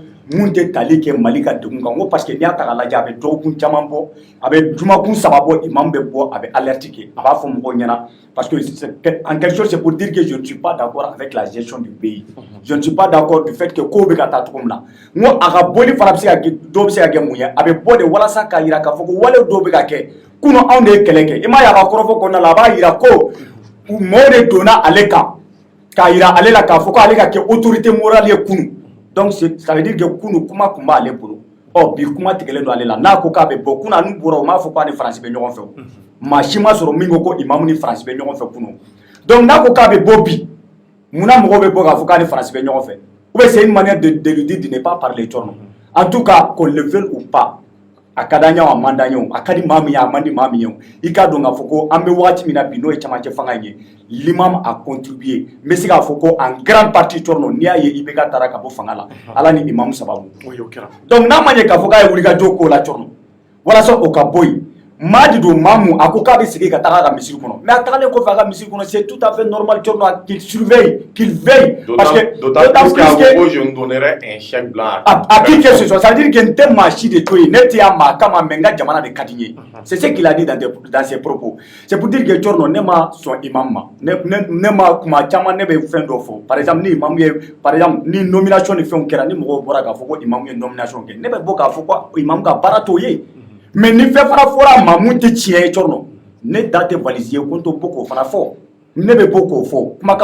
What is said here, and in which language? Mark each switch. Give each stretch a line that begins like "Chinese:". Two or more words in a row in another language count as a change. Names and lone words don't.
Bambara: mun tɛ tali kɛ Mali ka degun kan ko
French: parce que
Bambara: n'i y'a ta k'a lajɛ a bɛ dɔgɔkun caman bɔ a bɛ jumakun 3 bɔ imam bɛ bɔ a bɛ alerte kɛ a b'a fɔ mɔgɔw ɲɛna
French: parce que en quelque chose c'est pour dire que je ne suis pas d'accord avec la gestion du pays je ne suis pas d'accord du fait que
Bambara: kow bɛ ka taa cogo min na n ko a ka bɔli fana bɛ se ka kɛ dɔw bɛ se ka kɛ mun ye a bɛ bɔ de walasa k'a jira k'a fɔ ko wale dɔw bɛ ka kɛ kunun anw de ye kɛlɛ kɛ i m'a ye a ka kɔrɔfɔ kɔnɔna la a b'a jira ko mɔgɔw de donna ale kan k'a jira ale la k'a fɔ ko ale ka kɛ
French: autorité morale
Bambara: ye kunun
French: donc ça veut dire que
Bambara: kunun kuma tun b'ale bolo bi kuma tigɛlen don ale la n'a ko k'a bɛ bɔ kunun n'u bɔra u m'a fɔ k'a ni Faransi bɛ ɲɔgɔn fɛ o maa si ma sɔrɔ min ko imamu ni Faransi bɛ ɲɔgɔn fɛ kunun donc n'a ko k'a bɛ bɔ bi munna mɔgɔw bɛ bɔ k'a fɔ k'a ni Faransi bɛ ɲɔgɔn fɛ
French: ou bien c'est une manière de lui dire de ne pas parler
Bambara: Thierno
French: en tout cas qu'on le veuille ou pas
Bambara: a ka d'an ye a man d'an ye a ka di maa min ye a man di maa min ye i k'a dɔn k'a fɔ ko an bɛ wagati min na bi n'o ye camancɛ fanga ye
French: l'imam a contribué
Bambara: n bɛ se k'a fɔ ko
French: en grande partie
Bambara: Thierno n'i y'a ye IBK taara ka bɔ fanga la ala ni imam sababu donc n'a ma ɲɛ k'a fɔ k'a ye wulikajɔ k'o la Thierno walasa o ka bɔ yen maa de don maa mun a ko k'a bɛ segin ka taga a ka misiri kɔnɔ mais a tagalen kɔfɛ a ka misiri kɔnɔ
French: c'est tout à fait normal Thierno qu'il surveille qu'il veille parce que d'autant plus que je ne donnerai un chèque blanc à qui que ce soit ça veut dire que
Bambara: n tɛ maa si de to yen ne tɛ yan maa kama mais n ka jamana de ka di n ye
French: c'est ce qu'il a dit dans ses propos c'est pour dire que
Bambara: Thierno ne ma sɔn imam ma ne ma kuma caman ne bɛ fɛn dɔ fɔ
French: par exemple
Bambara: ni imam ye
French: par exemple
Bambara: ni nomination ni fɛnw kɛra ni mɔgɔw bɔra k'a fɔ ko imam ye nomination kɛ ne bɛ bɔ k'a fɔ ko imam ka baara t'o ye mais ni fɛn fana fɔra maa mun tɛ tiɲɛ ye Thierno ne da tɛ valise ye ko n t'o bɔ k'o fana fɔ ne bɛ bɔ k'o fɔ kumakan